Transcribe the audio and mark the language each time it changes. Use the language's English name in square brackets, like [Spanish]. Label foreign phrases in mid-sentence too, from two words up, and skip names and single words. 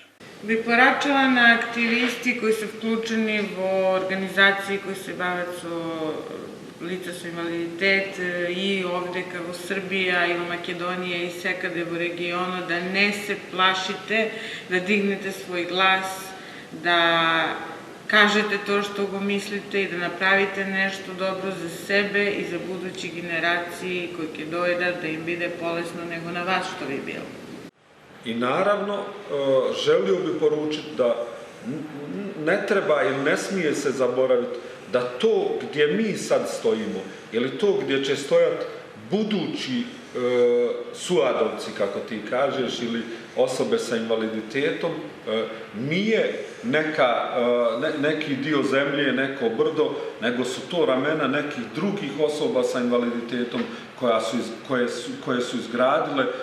[Macedonian] Би порачала на активисти кои се вклучени во организации кои се бават со лица со инвалидитет и овдека во Србија и во Македонија и секаде во регионот, да не се плашите, да дигнете свој глас, да кажете тоа што го мислите и да направите нешто добро за себе и за будучи генерации кои ќе дојдат, да им биде полесно него на вас што би било. [Bosnian] I naravno, želio bi poručiti da ne treba ili ne smije se zaboraviti da to gdje mi sad stojimo ili to gdje će stojati budući suadovci, kako ti kažeš, ili osobe sa invaliditetom, nije neki dio zemlje, neko brdo, nego su to ramena nekih drugih osoba sa invaliditetom koje su izgradile